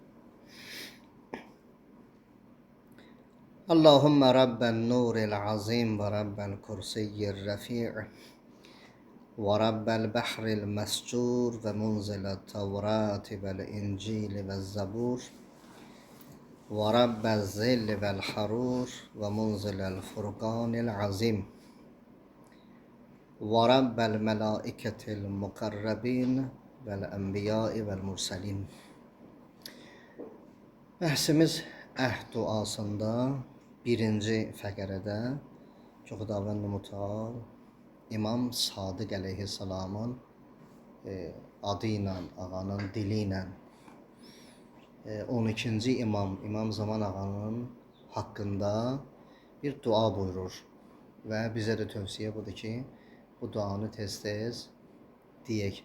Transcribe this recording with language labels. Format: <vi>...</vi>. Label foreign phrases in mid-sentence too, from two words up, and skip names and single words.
<ar>اللهم رب النور العظيم ورب الكرسي الرفيع ورب البحر المسجور ومنزل التوراة والإنجيل والزبور ورب الظل والحرور ومنزل الفرقان العظيم ورب الملائكة المقربين والأنبياء والمرسلين.</ar> <az>Bəhsimiz əhd duasında birinci fəqərədə Xudavənd Mütəal İmam Sadiq əleyhissalamın adı ilə, ağanın dili ilə 12-ci İmam Zaman ağanın haqqında bir dua buyurur və bizə də tövsiyə budur ki, bu duanı tez-tez deyək.</az>